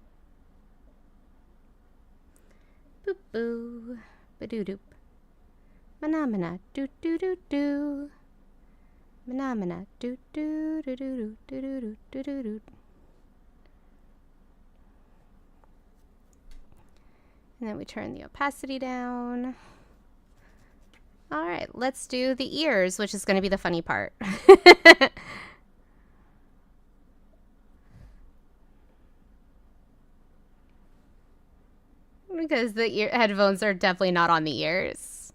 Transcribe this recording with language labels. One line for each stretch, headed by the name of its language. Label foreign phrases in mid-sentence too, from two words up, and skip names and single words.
English: boop boo ba doo doop Mana do do do do. Mana do do do do do do do do do. And then we turn the opacity down. All right, let's do the ears, which is going to be the funny part. Because the headphones are definitely not on the ears.